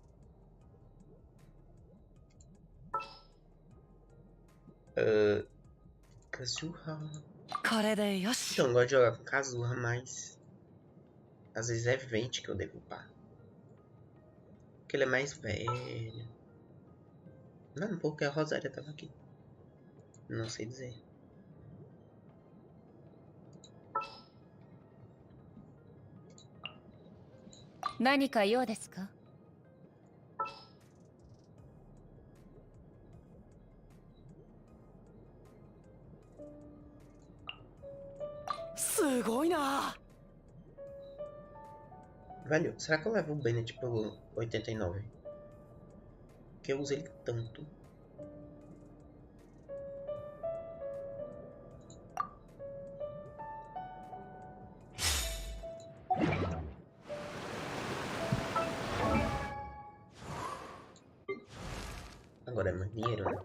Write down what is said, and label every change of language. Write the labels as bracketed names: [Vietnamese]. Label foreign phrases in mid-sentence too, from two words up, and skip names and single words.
[Portuguese] Kazuha. Então, eu gosto de jogar com Kazuha, mas... às vezes é Vente que eu devo upar. Porque ele é mais velho. Não, porque a Rosária tava aqui. Não sei dizer. [Japanese] 何か用ですか? すごいな! [Portuguese] Velho, será que eu levo o Bennett pelo 89? Porque eu uso ele tanto. Agora é mais dinheiro, né?